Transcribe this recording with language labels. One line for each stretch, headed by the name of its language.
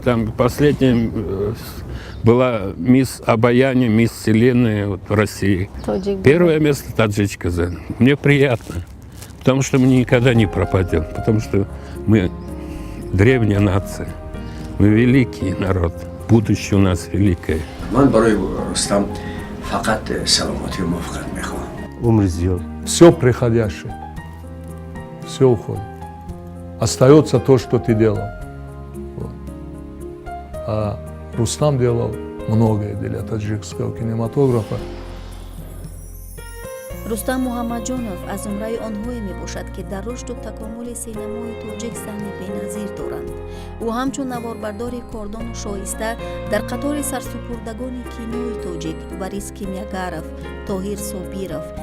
Russian: Там последняя была мисс Обаяние, мисс Вселенная в России. Первое место таджичка заняла. Мне приятно, потому что мы никогда не пропадем, потому что мы древняя нация, мы великий народ, будущее у нас великое.
Tajik: Ман барои Рустам фақат саломати ва муваффақият мехоҳам. Умри зиёд.
Russian: Все приходящее, все уходит. Остается то, что ты делал. Вот. А Рустам делал многое для таджикского кинематографа.
Tajik: рустам муҳаммадҷонов аз умраи онҳое мебошад ки дар рушду такомули синамои тоҷик саҳми беназир доранд. ӯ ҳамчун наворбардори кордону шоиста дар қатори сарсупурдагони кинои тоҷик варис кимягаров, тоҳир собиров,